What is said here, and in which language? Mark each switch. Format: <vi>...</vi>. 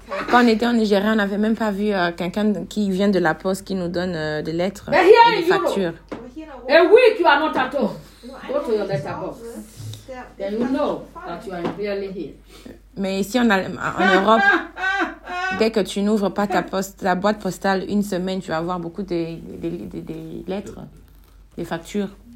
<fr>Quand on était en Nigeria, on n'avait même pas vu quelqu'un qui vient de la poste qui nous donne des lettres et des factures.</fr> <en>A week you are not at all. Go to your letterbox. Then you know that you are really here.</en> <fr>Mais ici en Europe, dès que tu n'ouvres pas ta boîte postale une semaine, tu vas avoir beaucoup des lettres, des factures.</fr>